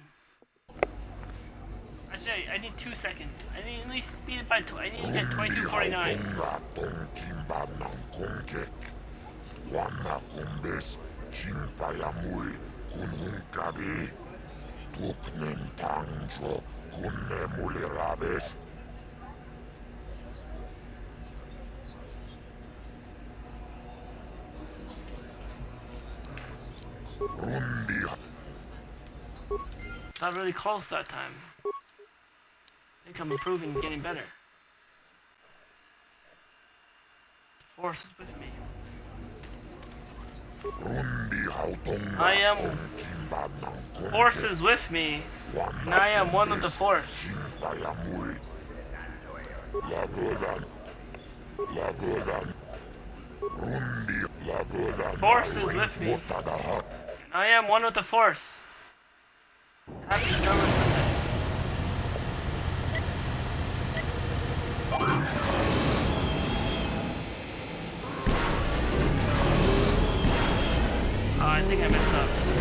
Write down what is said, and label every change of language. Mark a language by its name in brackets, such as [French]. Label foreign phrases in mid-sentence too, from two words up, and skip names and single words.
[English] Actually, I need 2 seconds. I need at least speed it by I need to get 2249. Gaton Kimbab ng Kongkek. Wana Kumbes. Chimpayamui. Kunhung Kabi. tuknen tangjo kunne mulirabest. Rundi Not really close that time. I think I'm improving and getting better. The force is with me. rundi hautonga I am kimbanan konke. Force is with me, and I am one of the force. Simpayamuri. Lagodan. Rundi lagodan. Force is with me. Motadahat. I am one with the force. Happy Summer Sunday. Oh, I think I messed up.